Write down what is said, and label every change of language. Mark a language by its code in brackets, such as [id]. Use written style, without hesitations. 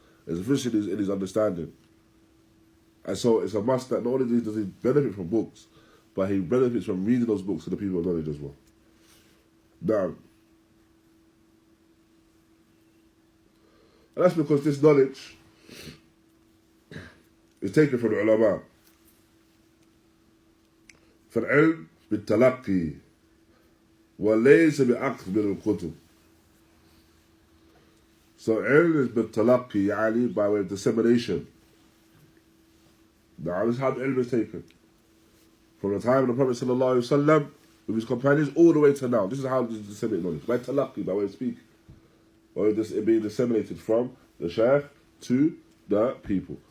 [en] There's deficient in his understanding. And so it's a must that not only does he benefit from books, but he benefits from reading those books to the people of knowledge as well. Now, and that's because this knowledge is taken from the ulama. [ar] فالعلم بالتلقي وليس بأخذ من الكتب. [en] So ilm is بالتلقي, يعني by way of dissemination. Now this is how the ilm is taken. From the time of the Prophet ﷺ with his companions all the way to now. This is how it is disseminated knowledge. By talaqi, by way of speaking. By way of it being disseminated from the shaykh to the people.